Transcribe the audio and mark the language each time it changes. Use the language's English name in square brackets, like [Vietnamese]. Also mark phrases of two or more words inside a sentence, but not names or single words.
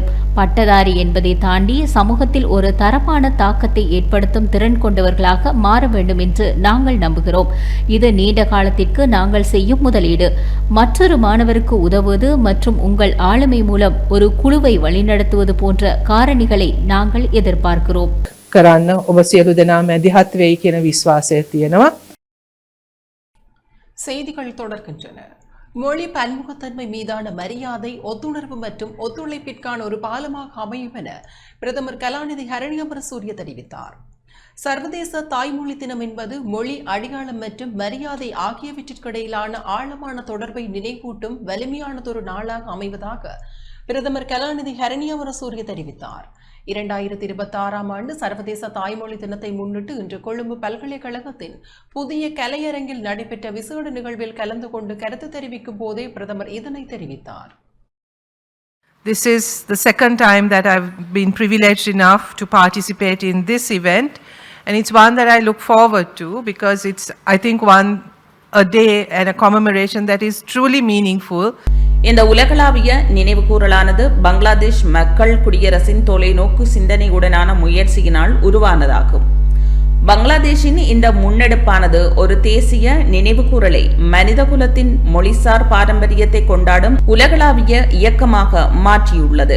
[Tamil] பட்டதாரி என்பதை தாண்டி சமூகத்தில் ஒரு தரமான தாக்கத்தை ஏற்படுத்தும் திறன் கொண்டவர்களாக மாற வேண்டும் என்று நாங்கள் நம்புகிறோம். இது நீண்ட காலத்திற்கு நாங்கள் செய்யும் முதலீடு. மற்றொரு மாணவருக்கு உதவுவது மற்றும் உங்கள் ஆளுமை மூலம் ஒரு குழுவை வழிநடத்துவது போன்ற காரணிகளை நாங்கள் எதிர்பார்க்கிறோம். [Sinhala] කරන්න ඔබ සියලු දෙනා මැදිහත් වෙයි කියන විශ්වාසය තියෙනවා. [Tamil] செய்திகள் தொடர்கின்றன. மொழி பன்முகத்தன்மை மீதான மரியாதை, ஒத்துணர்வு மற்றும் ஒத்துழைப்பிற்கான ஒரு பாலமாக அமையும் என பிரதமர் கலாநிதி ஹரணி அமரசூரிய தெரிவித்தார். சர்வதேச தாய்மொழி தினம் என்பது மொழி, அடையாளம் மற்றும் மரியாதை ஆகியவற்றிற்கிடையிலான ஆழமான தொடர்பை நினைவூட்டும் வலிமையானதொரு நாளாக அமைவதாக பிரதமர் கலாநிதி ஹரணி அமரசூரிய தெரிவித்தார். 2026ஆம் ஆண்டு சர்வதேச தாய்மொழி தினத்தை முன்னிட்டு இன்று கொழும்பு பல்கலைக்கழகத்தின் புதிய கலையரங்கில் நடைபெற்ற விசேட நிகழ்வில் கலந்து கொண்டு கருத்து தெரிவிக்கும் போதே பிரதமர் இதனை தெரிவித்தார். [English] This is the second time that I've been privileged enough to participate in this event, and it's one that I look forward to because it's, I think, a day and a commemoration that is truly meaningful. [Tamil] இந்த உலகளாவிய நினைவுகூரலானது பங்களாதேஷ் மக்கள் குடியரசின் தொலைநோக்கு சிந்தனையுடனான முயற்சியினால் உருவானதாகும். பங்களாதேஷின் இந்த முன்னெடுப்பானது ஒரு தேசிய நினைவுகூரலை மனிதகுலத்தின் மொழிசார் பாரம்பரியத்தை கொண்டாடும் உலகளாவிய இயக்கமாக மாற்றியுள்ளது.